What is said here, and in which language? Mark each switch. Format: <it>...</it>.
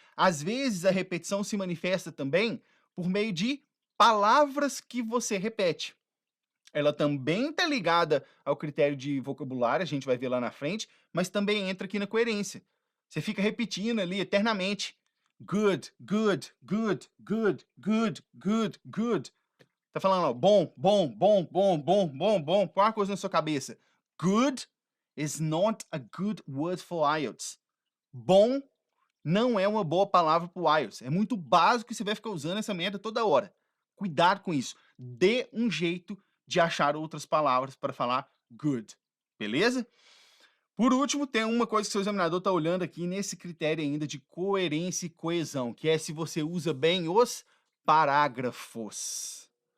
<pt>Às vezes, a repetição se manifesta também por meio de palavras que você repete. Ela também está ligada ao critério de vocabulário, a gente vai ver lá na frente, mas também entra aqui na coerência. Você fica repetindo ali eternamente.</pt> <en>Good, good, good, good, good, good, good.</en> <pt>Tá falando, ó, bom, bom, bom, bom, bom, bom, bom. Põe uma coisa na sua cabeça.</pt> <en>Good is not a good word for IELTS.</en> <pt>Bom não é uma boa palavra para o IELTS. É muito básico e você vai ficar usando essa merda toda hora. Cuidado com isso. Dê um jeito de achar outras palavras para falar good. Beleza? Por último, tem uma coisa que o seu examinador está olhando aqui nesse critério ainda de coerência e coesão, que é se você usa bem os parágrafos.</pt>